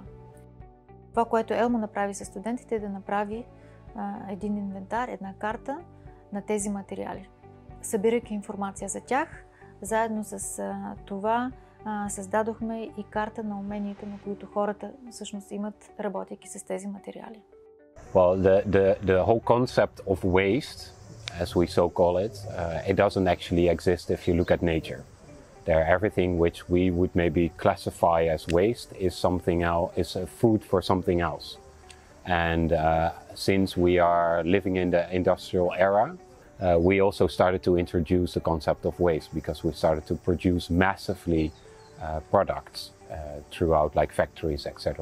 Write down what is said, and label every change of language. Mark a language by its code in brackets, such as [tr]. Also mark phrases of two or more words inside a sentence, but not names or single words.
[bg] Това, което Елмо направи с студентите, е да направи един инвентар, една карта на тези материали. Събирайки информация за тях, заедно с това създадохме и карта на уменията, на които хората всъщност имат, работейки с тези материали. [en] Well, the whole concept of waste, as we so call it, it doesn't actually exist if you look at nature. There, everything which we would maybe classify as waste is something else, is food for something else. And since we are living in the industrial era, we also started to introduce the concept of waste because we started to produce massively products throughout like factories, etc.